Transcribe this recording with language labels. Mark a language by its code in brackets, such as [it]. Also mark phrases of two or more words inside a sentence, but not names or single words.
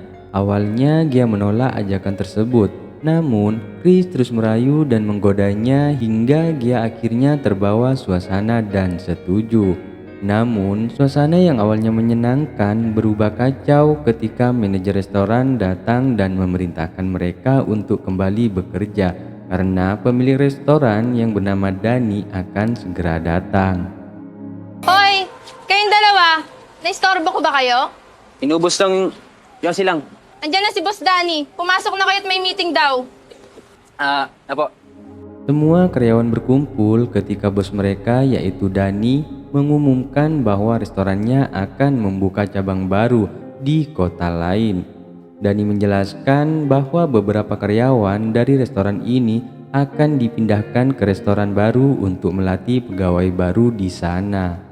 [id] Awalnya Gea menolak ajakan tersebut, namun Chris terus merayu dan menggodanya hingga Gea akhirnya terbawa suasana dan setuju. Namun suasana yang awalnya menyenangkan berubah kacau ketika manajer restoran datang dan memerintahkan mereka untuk kembali bekerja karena pemilik restoran yang bernama Dani akan segera datang. [tl] Hoy! Kayong dalawa! Naistorbo ko ba kayo? Inubos lang yung silang. Andiyan na si Boss Danny. Pumasok na kayo at may meeting daw. Apo. [id] Semua karyawan berkumpul ketika bos mereka yaitu Dani mengumumkan bahwa restorannya akan membuka cabang baru di kota lain. Dani menjelaskan bahwa beberapa karyawan dari restoran ini akan dipindahkan ke restoran baru untuk melatih pegawai baru di sana.